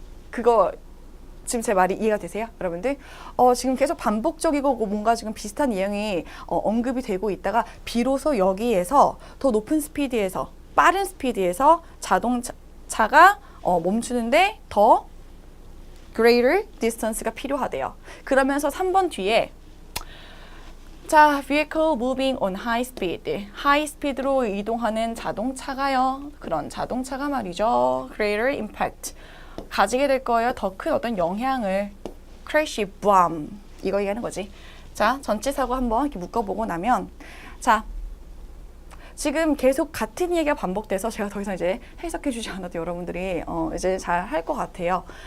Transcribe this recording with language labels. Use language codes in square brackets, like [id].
[ko] 그거 지금 제 말이 이해가 되세요? 여러분들? 지금 계속 반복적이고 뭔가 지금 비슷한 내용이 언급이 되고 있다가 비로소 여기에서 더 높은 스피드에서 빠른 스피드에서 자동차가 멈추는데 더 [en] greater distance [ko] 가 필요하대요. 그러면서 3번 뒤에 자, [en] vehicle moving on high speed. [ko] high speed로 이동하는 자동차가요. 그런 자동차가 말이죠. [en] greater impact. [ko] 가지게 될 거예요. 더 큰 어떤 영향을. [en] crash, boom. [ko] 이거 얘기하는 거지. 자, 전체 사고 한번 이렇게 묶어보고 나면 자, 지금 계속 같은 얘기가 반복돼서 제가 더 이상 이제 해석해주지 않아도 여러분들이 이제 잘 할 것 같아요.